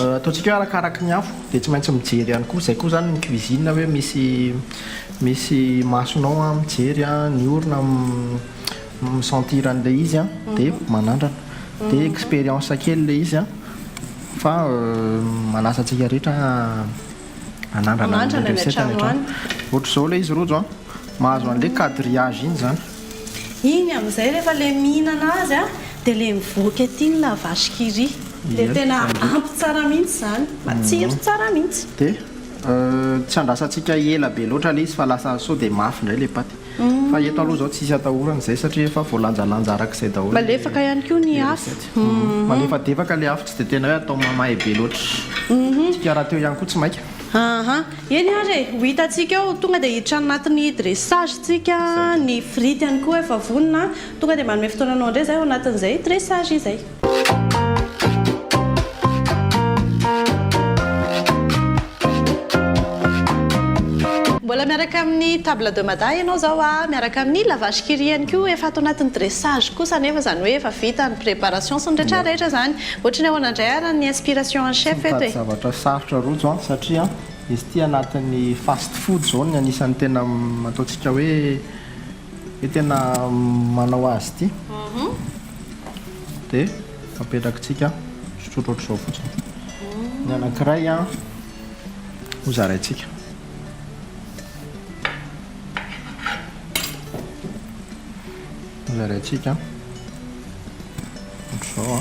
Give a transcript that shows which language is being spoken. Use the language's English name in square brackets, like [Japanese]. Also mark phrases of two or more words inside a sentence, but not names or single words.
[Malagasy] ataontsika hoe arakaraka ny afo dia tsy maintsy mijery ihany koa izay koa zany ny cuisine hoe misy masonao a mijery a ny orona misentir an'ilay izy a dia manandrana dia expérience kely le izy a fa manasantsika rehetra anandrana recette any hatrany ohatra izao le izy rojo a mahazo an'le quadrillage iny zany iny amin'izay rehefa le mihinana azy a dia le mivoaka aty ny la vache qui rit dia tena ampy tsara mihitsy zany matsiro tsara mihitsy dia tsy andrasantsika ela be loatra le izy fa lasa sao dia mafy indray le paty fa eto aloha zao tsisy atahorana izay satria efa voalanjalanja arak'izay daholo malefaka ihany koa ny afo malefadefaka le afo tsy dia tena hoe atao mamahay be loatra tsika raha teo ihany koa tsy maika eny ary ho hitantsika eo tonga dia hiditra anatin'ny dressage tsika ny frity ihany koa efa vonona tonga dia manome fotoananao indray zay ao anatin'izay dressage izay mbola miaraka amin'ny table de mada ianao zao a miaraka amin'ny la vache qui rit ihany koa efa atao anatin'ny dressage kosa nefa zany hoe efa vita ny préparation sy ny rehetrarehetra zany ohatrany ahoana indray ara ny [French] inspiration en chef [Malagasy] eto e zavatra sarotra rojo a satria izy ity anatin'ny fast food zao ny anisan'ny tena ataontsika hoe tena manao azy ity dia apetrakintsika sotrotra ohatr'izao fotsiny ny anankiray a ho zaraintsika zaraintsika ohatr'izao a